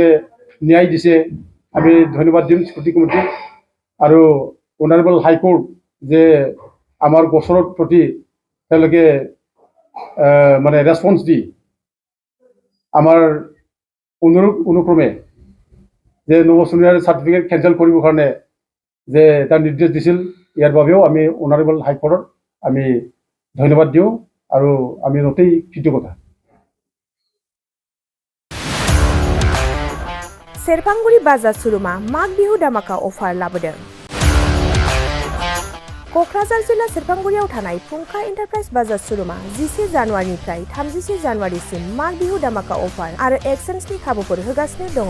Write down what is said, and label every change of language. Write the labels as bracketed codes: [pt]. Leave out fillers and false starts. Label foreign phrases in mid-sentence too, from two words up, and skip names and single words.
[as] ন্যায় দিছে আমি ধন্যবাদ দিম [en] security committee [as] আৰু [en] honourable High Court [as] যে আমাৰ গোচৰৰ প্ৰতি তেওঁলোকে মানে ৰেছপন্স দি আমাৰ অনুক্ৰমে যে নৱচৰণীয়াৰ [en] certificate cancel [as] কৰিবৰ কাৰণে যে এটা নিৰ্দেশ দিছিল ইয়াৰ বাবেও আমি [en] honourable High Court [as] আমি ধন্যবাদ দিওঁ আৰু আমি অতি কৃতজ্ঞতা [brx] सेरफांगुरि बाजार सुरुमा माग बिहु दामाका अफार लाबोदों क'क्राझार जिल्ला सेरफांगुरियाव थानाय फुंखा एन्टारप्राइज बाजार श'रुमा 11 जानुवारिनिफ्राय 31 जानुवारिसिम माग बिहु दामाका अफार आरो एक्सचेन्जनि खाबुफोर होगासिनो दङ।